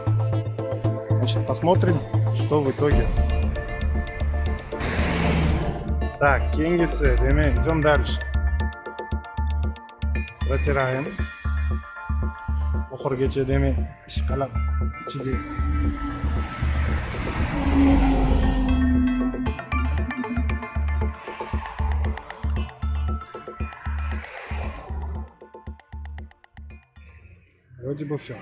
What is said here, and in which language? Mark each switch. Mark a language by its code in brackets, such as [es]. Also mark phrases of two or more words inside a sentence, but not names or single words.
[ru] Значит, посмотрим, что в итоге. Так, [uz] keyingisi, demek, [ru] идем дальше. Протираем. [uz] Oxirigacha, demek, ishqalab ichiga. [ru] Вроде бы все.